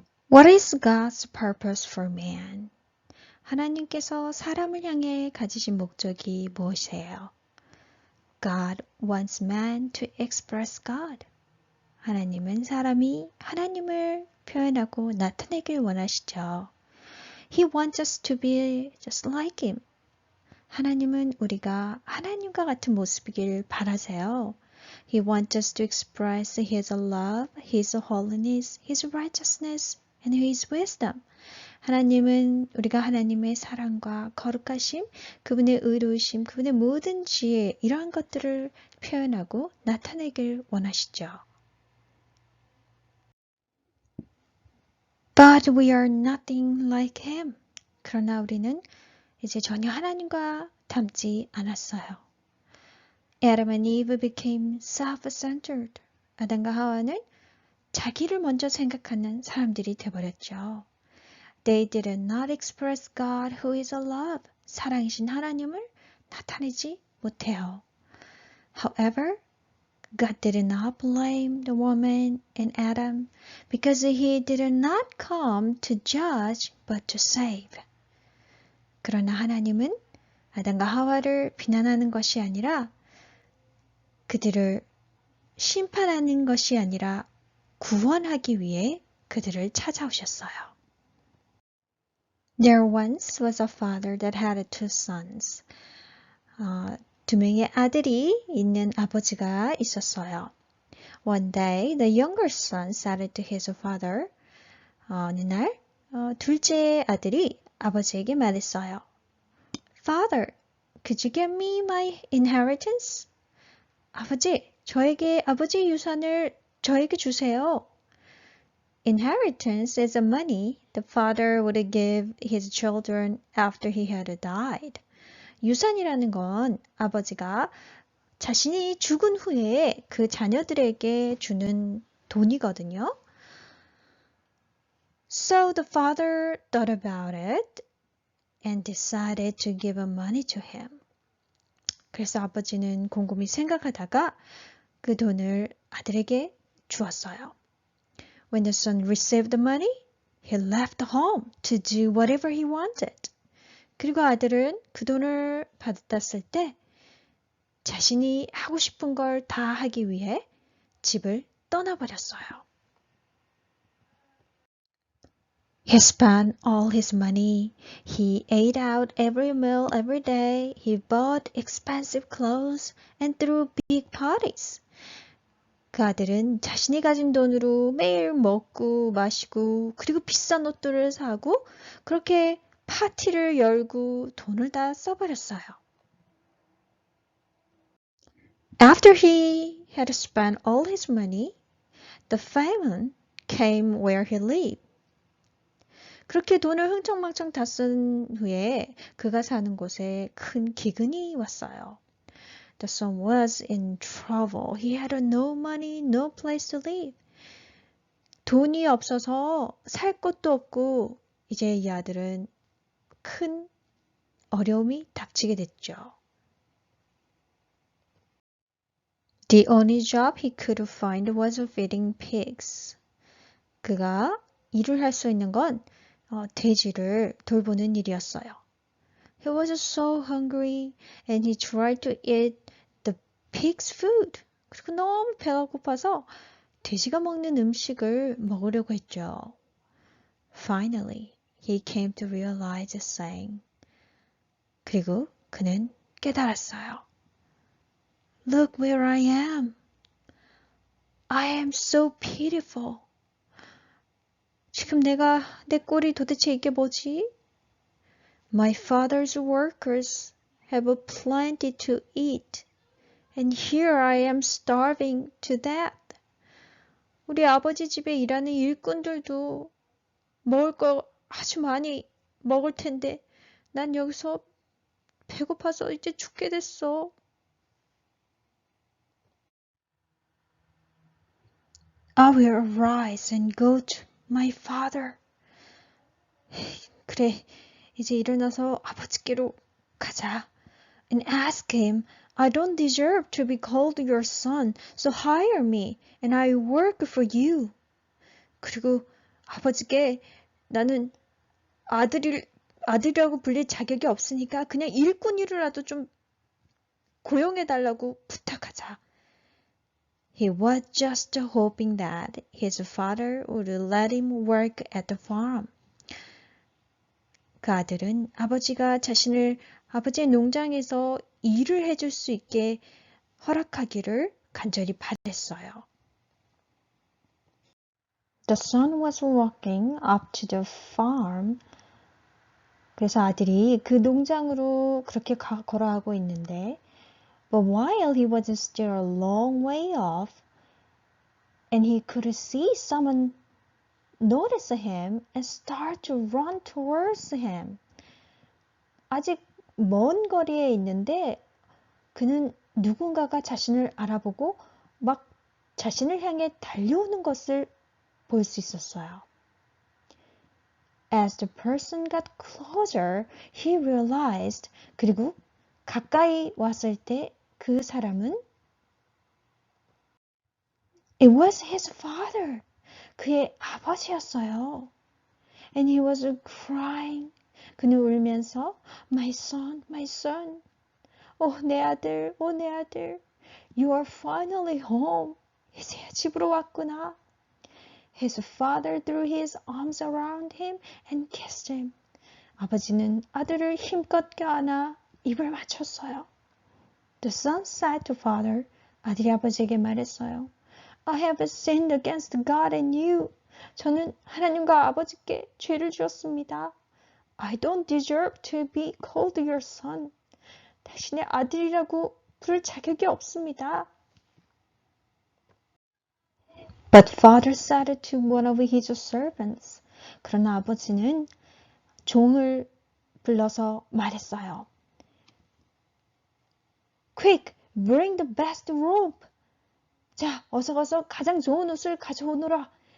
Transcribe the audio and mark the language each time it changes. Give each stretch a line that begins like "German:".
English: What is God's purpose for man?
Korean: 하나님께서 사람을 향해 가지신 목적이 무엇이에요?
English: God wants man to express God.
Korean: 하나님은 사람이 하나님을 표현하고 나타내길 원하시죠.
English: He wants us to be just like Him.
Korean: 하나님은 우리가 하나님과 같은 모습이길 바라세요.
English: He wants us to express His love, His holiness, His righteousness, and His wisdom.
Korean: 하나님은 우리가 하나님의 사랑과 거룩하심, 그분의 의로우심, 그분의 모든 지혜 이러한 것들을 표현하고 나타내길 원하시죠.
English: But we are nothing like Him.
Korean: 그러나 우리는 이제 전혀 하나님과 닮지 않았어요.
English: Adam and Eve became self-centered.
Korean: 아담과 하와는 자기를 먼저 생각하는 사람들이 되어버렸죠.
English: They did not express God who is love.
Korean: 사랑이신 하나님을 나타내지 못해요.
English: However, God did not blame the woman and Adam because he did not come to judge but to save.
Korean: 그러나 하나님은 아담과 하와를 비난하는 것이 아니라 그들을 심판하는 것이 아니라 구원하기 위해 그들을 찾아오셨어요.
English: There once was a father that had two sons.
Korean: 두 명의 아들이 있는 아버지가 있었어요.
English: One day, the younger son said to his father,
Korean: 어느 날 둘째 아들이 아버지에게 말했어요.
English: Father, could you give me my inheritance?
Korean: 아버지, 저에게 아버지 유산을 저에게 주세요.
English: Inheritance is the money the father would give his children after he had died.
Korean: 유산이라는 건 아버지가 자신이 죽은 후에 그 자녀들에게 주는 돈이거든요.
English: So the father thought about it and decided to give money to him.
Korean: 그래서 아버지는 곰곰이 생각하다가 그 돈을 아들에게 주었어요.
English: When the son received the money, he left home to do whatever he wanted.
Korean: 그리고 아들은 그 돈을 받았을 때 자신이 하고 싶은 걸 다 하기 위해 집을 떠나버렸어요.
English: He spent all his money. He ate out every meal every day. He bought expensive clothes and threw big parties.
Korean: 그 아들은 자신이 가진 돈으로 매일 먹고 마시고 그리고 비싼 옷들을 사고 그렇게 파티를 열고 돈을 다 써버렸어요.
English: After he had spent all his money, the famine came where he lived.
Korean: 그렇게 돈을 흥청망청 다 쓴 후에 그가 사는 곳에 큰 기근이 왔어요.
English: The son was in trouble. He had no money, no place to live.
Korean: 돈이 없어서 살 곳도 없고 이제 이 아들은 큰 어려움이 닥치게 됐죠.
English: The only job he could find was feeding pigs.
Korean: 그가 일을 할 수 있는 건 돼지를 돌보는 일이었어요.
English: He was so hungry and he tried to eat the pig's food.
Korean: 그리고 너무 배가 고파서 돼지가 먹는 음식을 먹으려고 했죠.
English: Finally, he came to realize saying.
Korean: 그리고 그는 깨달았어요.
English: Look where I am. I am so pitiful.
Korean: 지금 내 꼴이 도대체 이게 뭐지?
English: My father's workers have plenty to eat, and here I am starving to death.
Korean: 우리 아버지 집에 일하는 일꾼들도 먹을 거 아주 많이 먹을 텐데 난 여기서 배고파서 이제 죽게 됐어.
English: I will arise and go to my father.
Korean: 그래, 이제 일어나서 아버지께로 가자.
English: And ask him, I don't deserve to be called your son, so hire me and I work for you.
Korean: 그리고 아버지께 나는 아들이라고 불릴 자격이 없으니까 그냥 일꾼이라도 좀 고용해달라고 부탁하자.
English: He was just hoping that his father would let him work at the farm.
Korean: 그 아들은 아버지가 자신을 아버지의 농장에서 일을 해줄 수 있게 허락하기를 간절히 바랬어요.
English: The son was walking up to the farm.
Korean: 그래서 아들이 그 농장으로 그렇게 걸어가고 있는데
English: But while he was still a long way off and he could see someone notice him and start to run towards him.
Korean: 아직 먼 거리에 있는데 그는 누군가가 자신을 알아보고 막 자신을 향해 달려오는 것을 볼 수 있었어요.
English: As the person got closer, he realized.
Korean: 그리고 가까이 왔을 때 그 사람은
English: It was his father.
Korean: 그의 아버지였어요.
English: And he was crying.
Korean: 그는 울면서
English: My son, my son.
Korean: 내 아들, 내 아들.
English: You are finally home.
Korean: 이제야 집으로 왔구나.
English: His father threw his arms around him and kissed him.
Korean: 아버지는 아들을 힘껏 껴안아 입을 맞췄어요.
English: The son said to father,
Korean: 아들이 아버지에게 말했어요.
English: I have sinned against God and you.
Korean: 저는 하나님과 아버지께 죄를 지었습니다.
English: I don't deserve to be called your son.
Korean: 당신의 아들이라고 부를 자격이 없습니다.
English: But father said to one of his servants.
Korean: 그러나 아버지는 종을 불러서 말했어요.
English: Quick, bring the best robe.
Korean: 자, 어서 가서 가장 좋은 옷을 가져오너라.